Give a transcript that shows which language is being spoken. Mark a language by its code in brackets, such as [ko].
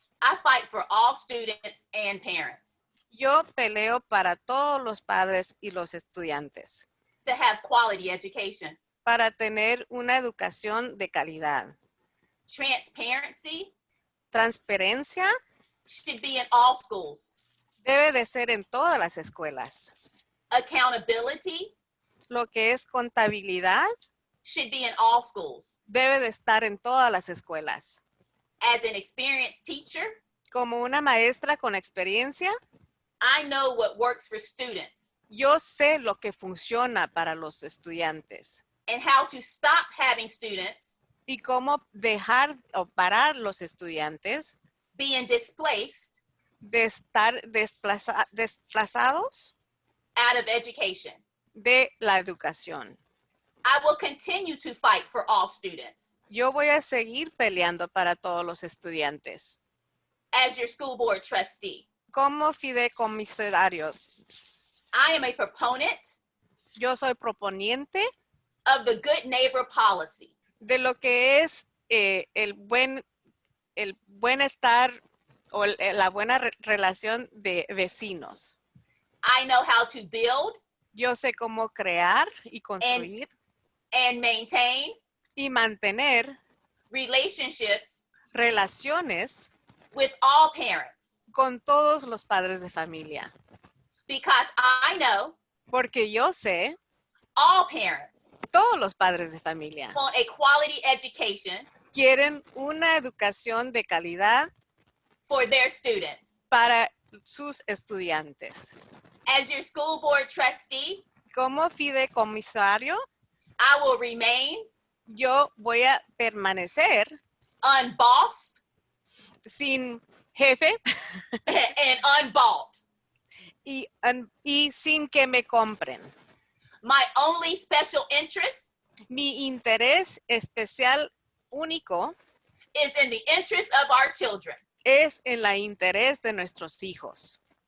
[en] I fight for all students and parents [es] Yo peleo para todos los padres y los estudiantes [en] to have quality education. [es] para tener una educación de calidad. [en] Transparency [es] Transparencia [en] should be in all schools. [es] debe de ser en todas las escuelas. [en] Accountability [es] Lo que es contabilidad [en] should be in all schools. [es] debe de estar en todas las escuelas. [en] As an experienced teacher, [es] Como una maestra con experiencia, [en] I know what works for students [es] yo sé lo que funciona para los estudiantes [en] and how to stop having students [es] y cómo dejar o parar los estudiantes [en] being displaced [es] de estar desplazados [en] out of education. [es] de la educación. [en] I will continue to fight for all students. [es] Yo voy a seguir peleando para todos los estudiantes. [en] As your school board trustee, [es] Como fideicomisario, [en] I am a proponent [es] yo soy proponiente [en] of the good neighbor policy. [es] de lo que es el bienestar o la buena relación de vecinos. [en] I know how to build [es] Yo sé cómo crear y construir [en] and maintain [es] y mantener [en] relationships [es] relaciones [en] with all parents [es] con todos los padres de familia. [en] because I know [es] Porque yo sé, [en] all parents [es] todos los padres de familia [en] want a quality education [es] quieren una educación de calidad [en] for their students. [es] para sus estudiantes. [en] As your school board trustee, [es] Como fideicomisario, [en] I will remain [es] yo voy a permanecer [en] unbossed [es] sin jefe [en] and unbought. [es] y sin que me compren. [en] My only special interest [es] Mi interés especial único [en] is in the interest of our children. [es] es en el interés de nuestros hijos.